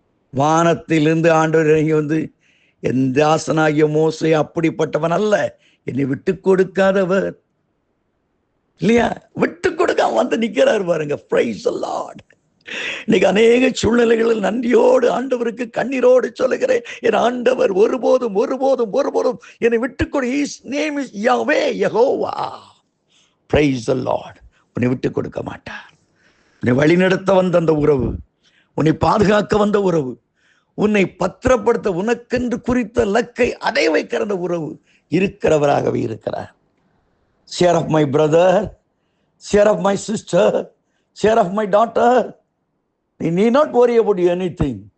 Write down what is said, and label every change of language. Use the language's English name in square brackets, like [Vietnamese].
[Tamil] வானத்திலிருந்து ஆண்டவர் இறங்கி வந்து, என் தாசனாகிய மோசே அப்படிப்பட்டவன் அல்ல, என்னை விட்டு கொடுக்காதவர் இல்லையா? விட்டு கொடுக்காம வந்து நிக்கிறாரு பாருங்க. [English] Praise the Lord. [Tamil] இன்னைக்கு அநேக சூழ்நிலைகளில் நன்றியோடு ஆண்டவருக்கு கண்ணீரோடு சொல்லுகிறேன், என் ஆண்டவர் ஒருபோதும் ஒருபோதும் ஒருபோதும் என்னை விட்டுக்கொடு. [English] His name is Yahweh, Jehovah. Praise the Lord. [Tamil] உன்னை விட்டு கொடுக்க மாட்டார். உன்னை வழிநடத்த வந்த அந்த உறவு, உன்னை பாதுகாக்க வந்த உறவு, உன்னை பத்திரப்படுத்த உனக்கென்று குறித்த லக்கை அடைய வைக்கிற அந்த உறவு இருக்கிறவராகவே இருக்கிறார். [English] Share of my brother, share of my sister, share of my daughter. You need not worry about anything.